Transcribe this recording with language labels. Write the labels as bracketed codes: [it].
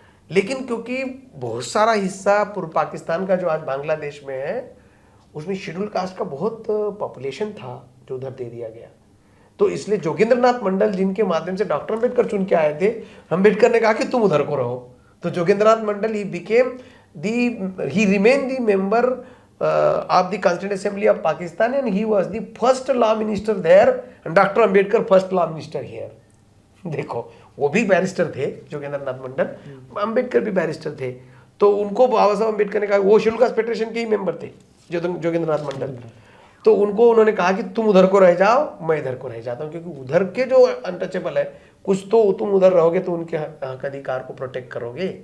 [hi] लेकिन क्योंकि बहुत सारा हिस्सा पूर्व पाकिस्तान का जो आज बांग्लादेश में है, उसमें शेड्यूल कास्ट का बहुत पॉपुलेशन था जो उधर दे दिया गया। तो इसलिए जोगेंद्रनाथ मंडल, जिनके माध्यम से डॉक्टर अंबेडकर चुन के आए थे, अंबेडकर ने कहा कि तुम उधर को रहो। तो जोगेंद्रनाथ मंडल he became [en] he remained the member of the Constituent Assembly of Pakistan, and he was the first law minister there, and Dr. Ambedkar first law minister here. [hi] देखो, वो भी बैरिस्टर थे जोगेंद्र नाथ मंडल, अंबेडकर भी बैरिस्टर थे, तो उनको बाबा साहब अंबेडकर ने कहा, वो शेड्यूल कास्ट फेडरेशन के ही मेंबर थे जोगेंद्र नाथ मंडल, तो उनको उन्होंने कहा कि तुम उधर को रह जाओ, मैं इधर को रह जाता हूँ, क्योंकि उधर के जो अनटचेबल है, कुछ तो तुम उधर रहोगे तो उनके हक अधिकार को प्रोटेक्ट करोगे।